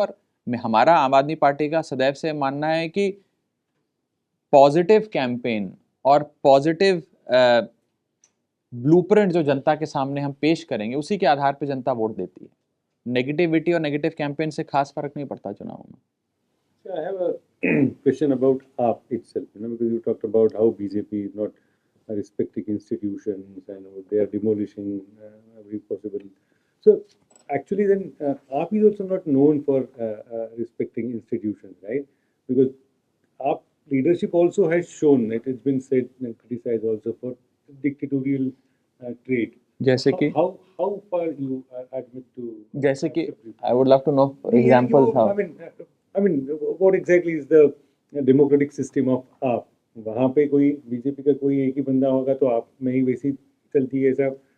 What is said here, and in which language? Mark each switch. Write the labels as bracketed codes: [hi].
[hi] और हमारा आम आदमी पार्टी का सदैव से मानना है कि पॉजिटिव कैंपेन और पॉजिटिव ब्लूप्रिंट जो जनता के सामने हम पेश करेंगे, उसी के आधार पर जनता वोट देती है। नेगेटिविटी और नेगेटिव कैंपेन से खास फर्क नहीं पड़ता चुनाव में। [en] So I have a question about AAP itself, because you talked about how BJP is not respecting institutions and they are demolishing every possible. So actually, then AAP is also not known for respecting institutions, right? Because AAP leadership also has shown, it has been said and criticized also for dictatorial trait. [hi] जैसे कि [en] how far you admit to? [hi] जैसे कि [en] I would love to know examples how. I mean, what exactly is the democratic system of AAP? [hi] वहाँ पे कोई BJP का कोई एक ही बंदा होगा तो आप में ही वैसी चलती है सब.